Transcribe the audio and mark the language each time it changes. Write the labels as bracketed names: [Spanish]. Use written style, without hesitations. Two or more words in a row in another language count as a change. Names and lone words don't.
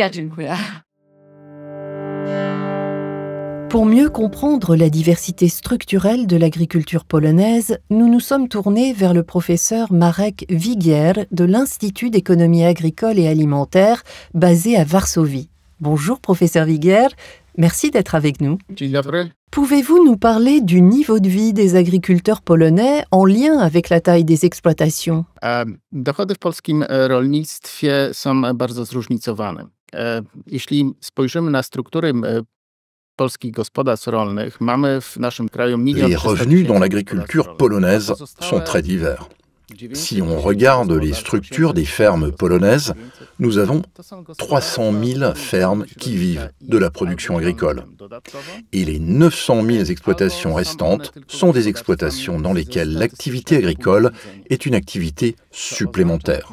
[French] Pour mieux comprendre la diversité structurelle de l'agriculture polonaise, nous nous sommes tournés vers le professeur Marek Wigier de l'Institut d'économie agricole et alimentaire basé à Varsovie. Bonjour professeur Wigier, Merci d'être avec nous. Pouvez-vous nous parler du niveau de vie des agriculteurs polonais en lien avec la taille des exploitations? [Polish] Dochody w polskim rolnictwie są bardzo zróżnicowane. Jeśli spojrzymy na struktury polskich gospodarstw rolnych, mamy w naszym kraju [French] Les revenus dans l'agriculture polonaise sont très divers. Si on regarde les structures des fermes polonaises, nous avons 300 000 fermes qui vivent de la production agricole. Et les 900 000 exploitations restantes sont des exploitations dans lesquelles l'activité agricole est une activité supplémentaire.